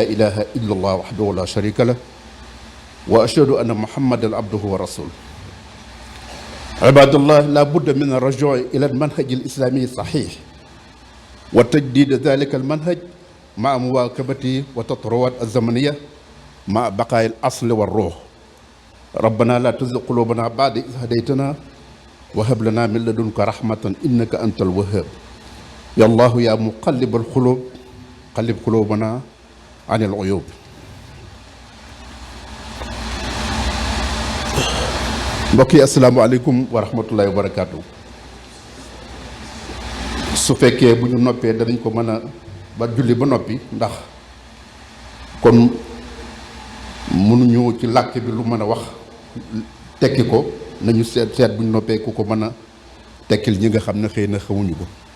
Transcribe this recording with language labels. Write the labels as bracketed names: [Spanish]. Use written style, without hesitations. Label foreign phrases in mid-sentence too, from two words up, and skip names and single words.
[Arabic] إله إلا الله وحده لا شريك له وأشهد أن محمدا عبده ورسوله عباد الله لا بد من الرجوع إلى المنهج الإسلامي الصحيح وتجديد ذلك المنهج مع مواكبة وتطورات الزمانية مع بقاء الأصل وروح ربنا لا تزغ قلوبنا بعد إذ هديتنا وهب لنا من لدنك رحمة إنك أنت الوهاب يا الله يا مقلب القلوب قلب قلوبنا عن العيوب. [Wolof] mbokk yi [Arabic] السلام عليكم ورحمة الله وبركاته. [Wolof] su fekkee bu ñu noppee danañ ko mën a ba julli ba noppi ndax kon mënuñu ci làkk bi lu mën a wax tekki ko nañu seet bu ñu noppee ku ko mën a tekkil ñi nga xam ne xëy na xamuñu ko.